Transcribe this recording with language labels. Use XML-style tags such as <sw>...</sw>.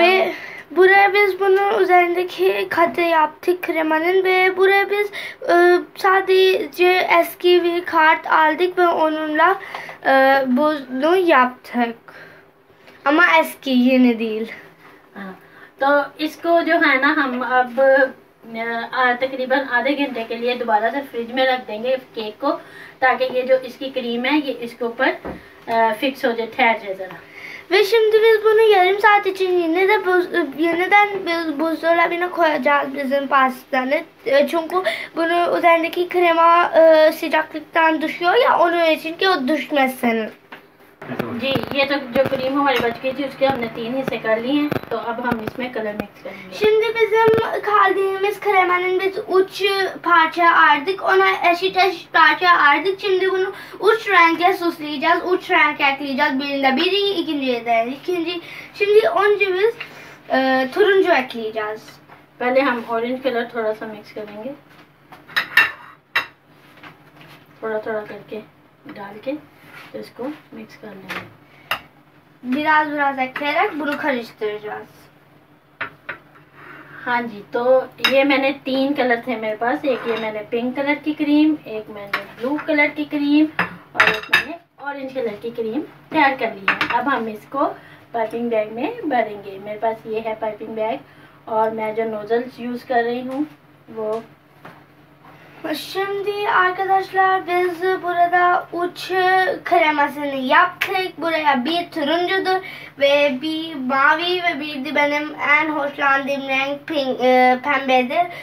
<tr>Ve buraya biz bunun üzerindeki katı yaptık kremanın ve buraya biz sadece eski bir kart aldık ve onunla bunu yaptık. Ama eski, yeni değil.</tr> <hi>हाँ, तो इसको जो है ना हम अब तकरीबन आधे घंटे के लिए दोबारा से फ्रिज में रख देंगे केक को, ताकि ये जो इसकी क्रीम है ये इसके ऊपर फिक्स हो जाए, ठहर जाए ज़रा।</hi> <tr>Ve şimdi biz bunu yarım saat için yeniden buzdolabına koyacağız bizim pastanı. Çünkü bunun üzerindeki krema sıcaklıktan düşüyor ya, onun için ki o düşmesin.</tr> <hi>जी ये तो जो क्रीम हमारी बच गई थी उसके हमने 3 हिस्से कर लिए हैं, तो अब हम इसमें कलर मिक्स करेंगे।</hi> <tr>Şimdi bizim kaldığımız kremanın biz 3 parça ayırdık. Ona eşit parça ayırdık. Şimdi bunu 3 renkle süsleyeceğiz. 3 renk ekleyeceğiz. Birinde biri, ikinciye de ikinci. Şimdi önce biz turuncu ekleyeceğiz.</tr> <hi>पहले हम ऑरेंज कलर थोड़ा सा mix करेंगे, थोड़ा थोड़ा करके डाल के तो इसको मिक्स कर लेंगे।</hi> <tr>Biraz ekleyerek bunu karıştıracağız.</tr> <hi>हाँ जी, तो ये मैंने 3 कलर थे मेरे पास। एक ये मैंने पिंक कलर की क्रीम, एक मैंने ब्लू कलर की क्रीम और एक मैंने ऑरेंज कलर की क्रीम तैयार कर ली है। अब हम इसको पाइपिंग बैग में भरेंगे। मेरे पास ये है पाइपिंग बैग और मैं जो नोजल्स यूज़ कर रही हूँ वो</hi> <tr>Şimdi arkadaşlar biz burada uç kremasını yaptık. Buraya bir turuncudur ve bir mavi ve bir de benim en hoşlandığım renk pembedir.</tr>